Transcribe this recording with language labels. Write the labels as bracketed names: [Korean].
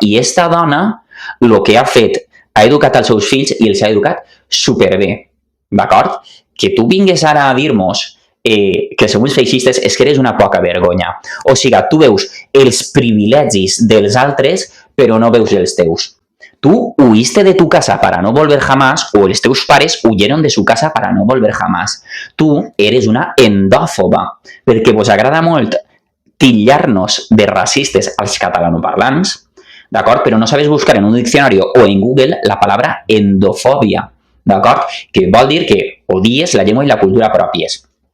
[Catalan] I esta dona, el que ha fet, ha educat els seus fills i els ha educat superbé, d'acord? Que tu vingues ara a dir-nos que som uns feixistes és que eres una poca vergonya. O sigui, tu veus els privilegis dels altres, però no veus els teus. [Spanish] Tú huiste de tu casa para no volver jamás, o [Catalan] els teus pares [Spanish] huyeron de su casa para no volver jamás. [Catalan] Tu eres una endòfoba, perquè vos agrada molt titllar-nos de racistes als catalanoparlants, d'acord? Però no sabes buscar en un diccionari o en Google la paraula endofòbia, d'acord? Que vol dir que odies la llengua i la cultura pròpies.